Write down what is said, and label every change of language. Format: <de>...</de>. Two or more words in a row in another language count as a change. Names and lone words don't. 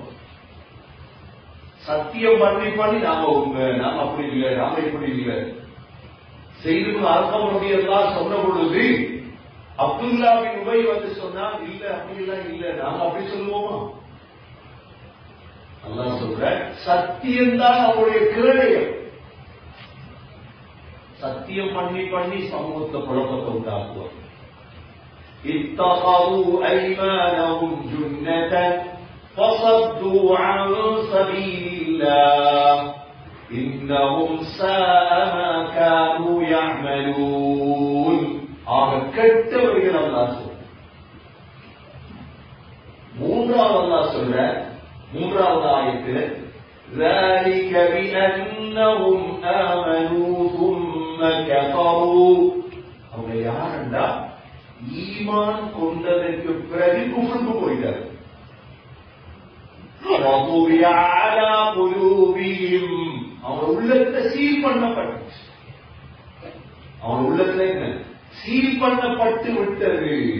<ta>சத்தியம் பண்ணி நாம உண்மை, நாம அப்படி இல்லை, நாம இப்படி இல்லை செய்து அர்த்தம் எல்லாம் சொன்ன பொழுது அப்துல்லா பின் உபை வந்து சொன்னா இல்ல அப்படி எல்லாம் இல்ல, நாம அப்படி சொல்லுவோமா? அல்லாஹ் சொல்ற சத்தியம்தான் அவருடைய கிரயம். சத்தியம் பண்ணி சமூகத்தை குழப்பத்தை உண்டாக்குவார்.</ta> <ar>اتخذوا أيمانهم جنة فصدوا عن سبيل الله إنهم ساء ما كانوا يعملون.</ar> <ta>ஆக கெட்டவர்கள் அல்லாஹ் சொல்ற. மூன்றாவது அல்லாஹ் சொல்ற மூன்றாவது ஆயத்தில்</ta> <ar>ذلك بأنهم آمنوا ثم كفروا.</ar> <ta>அவங்க யாருண்டா ஈமான் கொண்டதற்கு பிறகு குஃப்ருக்கு போயிட்டார். அவன் உள்ளத்தை சீல் பண்ணப்பட்டு, அவன் உள்ளத்துல என்ன சீல் பண்ணப்பட்டு விட்டது.</ta>